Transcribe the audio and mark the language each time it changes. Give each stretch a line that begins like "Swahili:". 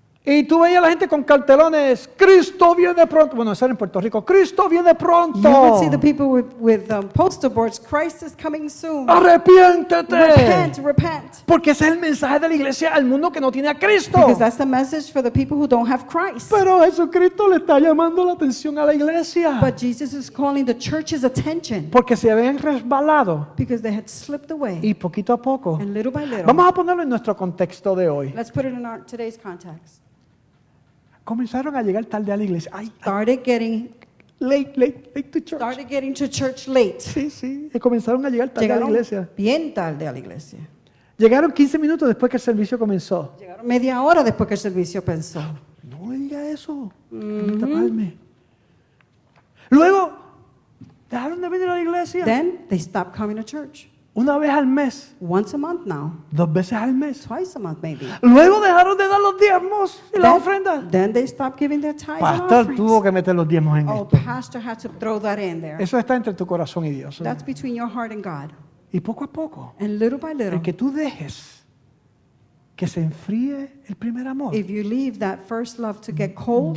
Spanish: Y tú veías a la gente con cartelones: Cristo viene pronto. Bueno, eso era en Puerto Rico. Cristo viene pronto.
English: You would see the people with poster boards. Christ is coming soon.
Spanish: Arrepiéntete.
English: Repent.
Spanish: Porque ese es el mensaje de la iglesia al mundo que no tiene a Cristo.
English: Because that's the message for the people who don't have Christ.
Spanish: Pero Jesucristo le está llamando la atención a la iglesia.
English: But Jesus is calling the church's attention
Spanish: Porque se habían resbalado.
English: because they had slipped away.
Spanish: Y poquito a poco.
English: And little by little,
Spanish: Vamos a ponerlo en nuestro contexto de hoy.
English: let's put it in today's context.
Spanish: Comenzaron a llegar tarde a la iglesia.
English: Started getting Late to church. late.
Spanish: Sí. Y comenzaron a llegar tarde a la Llegaron iglesia. bien tarde a la iglesia. Llegaron 15 minutos después que el servicio comenzó. Llegaron media hora después que el servicio pensó. No me diga eso. Déjame taparme. Luego, dejaron de venir a la iglesia.
English: Then they stopped coming to church.
Spanish: Una vez al mes.
English: Once a month now.
Spanish: 2 veces al mes.
English: Twice a month maybe.
Spanish: Luego dejaron de dar los diezmos y las ofrendas.
English: Then they stopped giving their tithes and
Spanish: Pastor
English: offerings.
Spanish: tuvo que meter los diezmos en
English: Oh,
Spanish: esto.
English: pastor had to throw that in there.
Spanish: Eso está entre tu corazón y Dios.
English: That's between your heart and God.
Spanish: Y poco a poco,
English: And little by little,
Spanish: el que tú dejes que se enfríe el primer amor,
English: if you leave that first love to get cold,